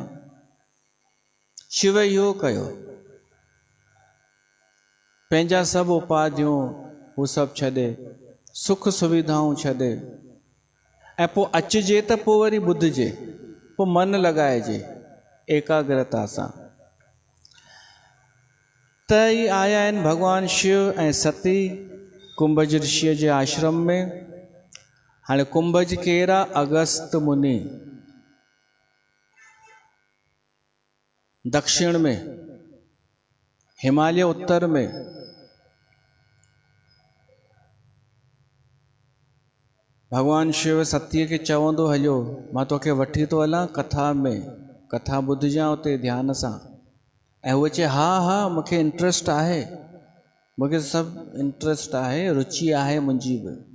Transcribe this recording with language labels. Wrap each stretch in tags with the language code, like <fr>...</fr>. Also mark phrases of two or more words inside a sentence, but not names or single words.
<sd>शिव इहो कयो, पंहिंजा सभु उपाधियूं हू सभु छॾे, सुख सुविधाऊं छॾे, ऐं पोइ अचिजे त पोइ वरी ॿुधिजे, पोइ मन लॻाइजे एकाग्रता सां। त ई आया आहिनि भगवान शिव ऐं सती कुंभज ऋषिअ जे आश्रम में। हाणे कुंभज केरु आहे? अगस्त मुनि, दक्षिण में, हिमालय उत्तर में। भगवान शिव सतीअ खे चवंदो हलियो मां तोखे वठी थो हलां कथा में, कथा ॿुधजां उते ध्यान सां। ऐं उहो चए हा हा मूंखे इंट्रस्ट आहे, मूंखे सभु इंट्रस्ट आहे, रुचि आहे मुंहिंजी बि।</sd>